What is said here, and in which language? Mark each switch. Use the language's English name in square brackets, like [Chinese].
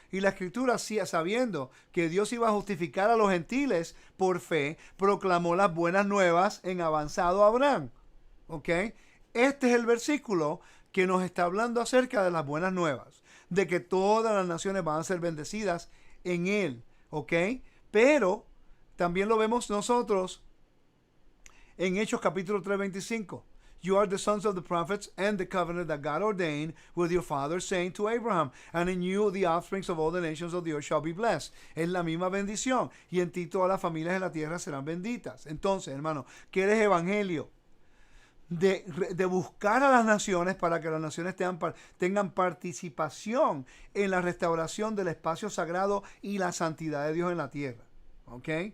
[Spanish] Y la Escritura, sabiendo que Dios iba a justificar a los gentiles por fe, proclamó las buenas nuevas en avanzado Abraham. ¿Ok? Este es el versículo que nos está hablando acerca de las buenas nuevas, de que todas las naciones van a ser bendecidas en él. ¿Ok? Pero también lo vemos nosotros en Hechos capítulo 3, 25. [English] You are the sons of the prophets and the covenant that God ordained with your father, saying to Abraham, and in you the offsprings of all the nations of the earth shall be blessed. [Spanish] Es la misma bendición. Y en ti todas las familias de la tierra serán benditas. Entonces, hermano, ¿qué es evangelio? De buscar a las naciones para que las naciones tengan participación en la restauración del espacio sagrado y la santidad de Dios en la tierra. ¿Ok?